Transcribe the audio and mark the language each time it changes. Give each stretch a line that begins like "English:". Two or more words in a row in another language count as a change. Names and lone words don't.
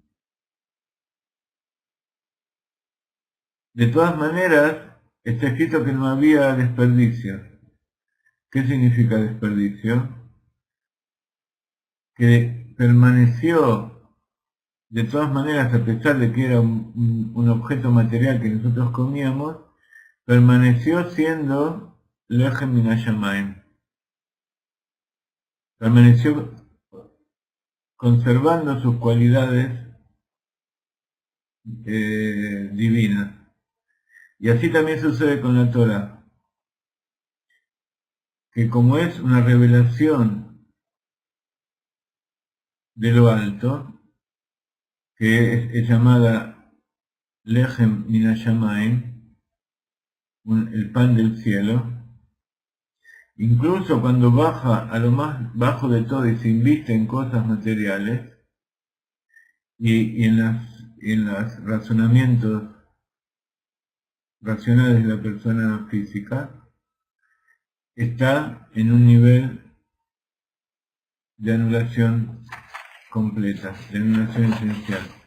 Spanish: De todas maneras, está escrito que no había desperdicio. ¿Qué significa desperdicio? Que permaneció, de todas maneras, a pesar de que era un objeto material que nosotros comíamos, permaneció siendo
Hebrew: לחם מן השמים.
Spanish: Permaneció conservando sus cualidades divinas. Y así también sucede con la Torah, que como es una revelación de lo alto, que es llamada
Hebrew: לחם מן השמים,
Spanish: el pan del cielo, incluso cuando baja a lo más bajo de todo y se inviste en cosas materiales, y en los razonamientos racionales de la persona física, está en un nivel de anulación completa, de anulación esencial.